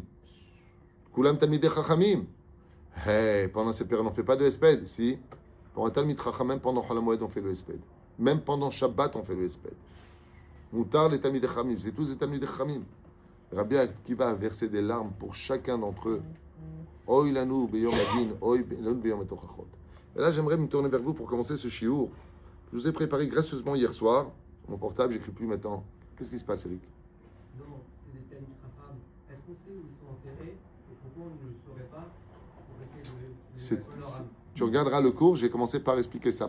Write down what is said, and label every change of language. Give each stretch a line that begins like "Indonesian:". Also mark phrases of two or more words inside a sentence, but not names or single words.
Hebrew: Kulam Talmidei Chachamim.
French: Hey, pendant cette période, on ne fait pas de Esped. Si. Pour un
Hebrew: Talmid Chacham,
French: même pendant Chalamoed, on fait le Esped. Même pendant Shabbat, on fait le Esped.
Hebrew: Moutar les Talmidei Chachamim.
French: C'est tous les
Hebrew: Talmidei Chachamim.
French: Rabbi Akiva a versé des larmes pour chacun d'entre eux.
Hebrew: Oy lanu beyom adin, oy lanu beyom etochachot.
French: Et là, j'aimerais me tourner vers vous pour commencer ce shiur. Je vous ai préparé gracieusement hier soir. Sur mon portable, j'écris plus maintenant. Qu'est-ce qui se passe, Eric? Non, c'est des
Hebrew: Talmid Chacham.
French: Est-ce qu'on sait où ils sont enterrés et pourquoi on ne le saurait pas pour essayer de mettre leur âme? Tu regarderas le cours, j'ai commencé par expliquer ça.